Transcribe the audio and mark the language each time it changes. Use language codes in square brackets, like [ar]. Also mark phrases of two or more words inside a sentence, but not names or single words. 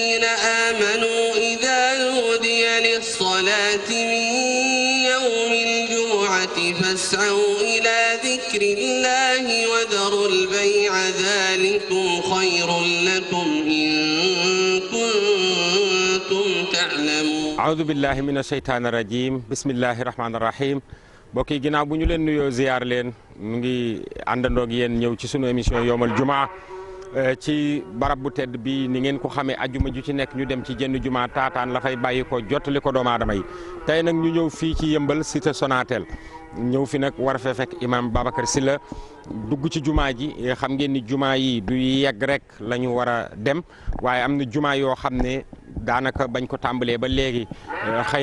[ar] آمنوا إذا نودي للصلاة من يوم الجمعة فاسعوا إلى ذكر الله وذروا البيع ذلكم خير لكم إن كنتم تعلمون أعوذ بالله من الشيطان الرجيم بسم الله الرحمن الرحيم [wo] mbokk yi ginnaaw bu ñu leen nuyoo ziar leen mu ngi àndandoo ak yéen ñëw ci sunu émission yowmal jumaa ci barab bu tedd bi ni ngeen ko xamee ajuma ju ci nekk ñu dem ci jenn jumaa taataan la fay bàyyi ko jottali ko doomu aadama yi tey nag ñu ñëw fii ci yëmbal cité Sonatel ñëw fi nag war a fee fekk imam Babacar Sylla dugg ci jumaa ji xam ngeen ni jumaa yi du yegg rek la ñu war a dem waaye am na jumaa yoo xam ne daanaka bañ ko tàmbalee ba léegi xëy